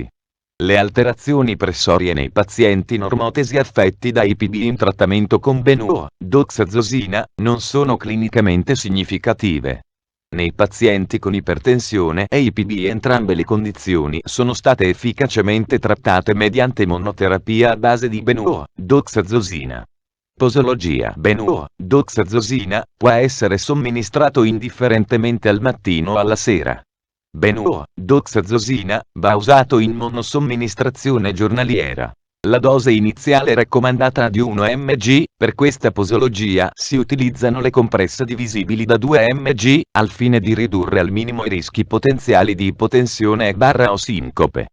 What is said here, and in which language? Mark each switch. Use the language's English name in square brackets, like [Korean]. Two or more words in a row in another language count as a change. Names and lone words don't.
[Italian] Le alterazioni pressorie nei pazienti normotesi affetti da IPB in trattamento con Benur, doxazosina, non sono clinicamente significative. Nei pazienti con ipertensione e IPB entrambe le condizioni sono state efficacemente trattate mediante monoterapia a base di Benur, doxazosina. Posologia: Benur, doxazosina, può essere somministrato indifferentemente al mattino o alla sera. Benur, doxazosina, va usato in monosomministrazione giornaliera. La dose iniziale raccomandata è di 1 mg, per questa posologia si utilizzano le compresse divisibili da 2 mg, al fine di ridurre al minimo i rischi potenziali di ipotensione o sincope.